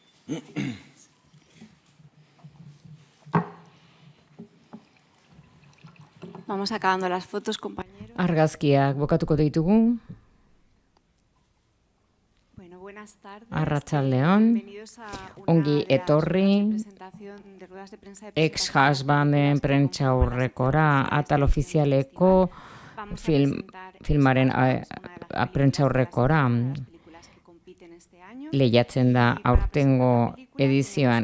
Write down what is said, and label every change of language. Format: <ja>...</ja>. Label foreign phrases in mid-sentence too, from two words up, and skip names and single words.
<es>Vamos acabando las fotos, compañeros.</es> <eu>Argazkiak bokatuko ditugu.</eu> <es>Bueno, buenas tardes.</es> <eu>Arratsaldeon.</eu> <es>Bienvenidos a</es> <eu>Ongi etorri. Ex-husbanden prentsaurrekora, atal ofizialeko filmaren prentsaurrekora lehiatzen da aurtengo edizioan.</eu>